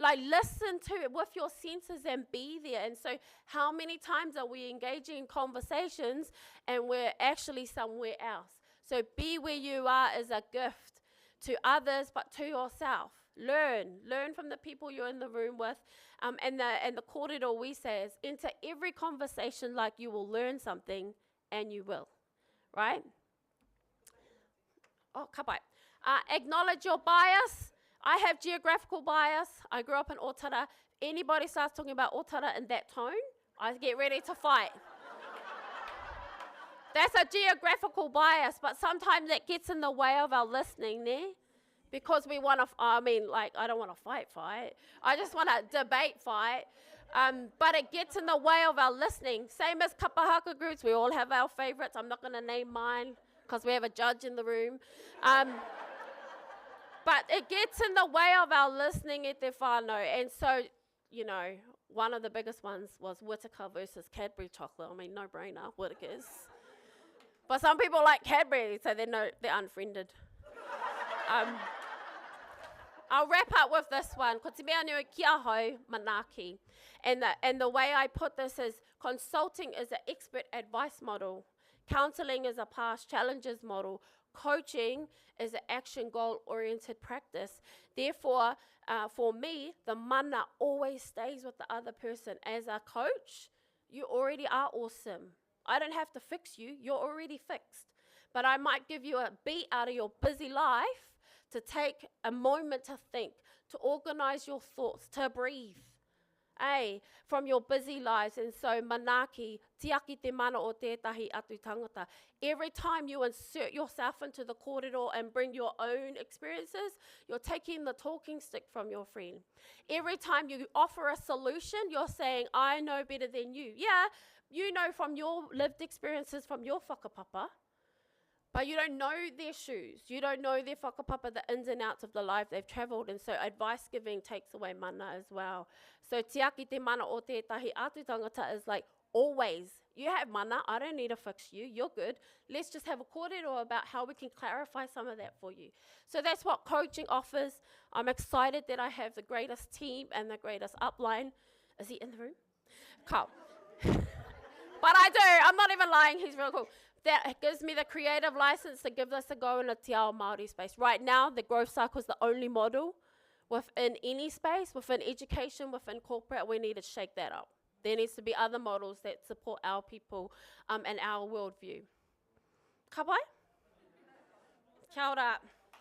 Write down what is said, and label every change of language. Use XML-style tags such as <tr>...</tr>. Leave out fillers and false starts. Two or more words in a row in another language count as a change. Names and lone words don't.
<en>like listen to it with your senses and be there. And so how many times are we engaging in conversations and we're actually somewhere else? So be where you are is a gift to others, but to yourself. Learn from the people you're in the room with. And the kōrero we say is enter every conversation like you will learn something, and you will, right?</en> <mi>Oh, ka pai.</mi> <en>Acknowledge your bias. I have geographical bias. I grew up in Aotearoa. Anybody starts talking about Aotearoa in that tone, I get ready to fight. That's a geographical bias, but sometimes that gets in the way of our listening there. Because we want to, I don't want to fight. I just want to debate fight. But it gets in the way of our listening. Same as kapahaka groups, we all have our favorites. I'm not going to name mine because we have a judge in the room. But it gets in the way of our listening</en> <mi>e te whānau.</mi> <en>And so, one of the biggest ones was Whittaker versus Cadbury chocolate. No brainer, Whittaker's. But some people like Cadbury, so they're unfriended. I'll wrap up with this one.</en> <mi>Ko te mea nui kia hau manaki.</mi> <en>And the way I put this is consulting is an expert advice model. Counseling is a past challenges model. Coaching is an action goal-oriented practice. Therefore, for me, the mana always stays with the other person. As a coach, you already are awesome. I don't have to fix you. You're already fixed. But I might give you a beat out of your busy life to take a moment to think, to organize your thoughts, to breathe. From your busy lives. And so,</en> <mi>manaki, tiaki te mana o tētahi atu tangata.</mi> <en>Every time you insert yourself into the kōrero and bring your own experiences, you're taking the talking stick from your friend. Every time you offer a solution, you're saying, I know better than you. Yeah, you know from your lived experiences from your whakapapa, but you don't know their shoes. You don't know their whakapapa, the ins and outs of the life they've travelled. And so advice giving takes away mana as well. So</en> <mi>tiaki te mana o tētahi atu tangata</mi> <en>is like always. You have mana. I don't need to fix you. You're good. Let's just have a kōrero about how we can clarify some of that for you. So that's what coaching offers. I'm excited that I have the greatest team and the greatest upline. Is he in the room? Cool. But I do. I'm not even lying. He's real cool. That gives me the creative license to give this a go in a</en> <mi>te ao Māori</mi> <en>space. Right now, the growth cycle is the only model within any space, within education, within corporate. We need to shake that up. There needs to be other models that support our people and our worldview.</en> <mi>Ka pai? Kia ora.</mi>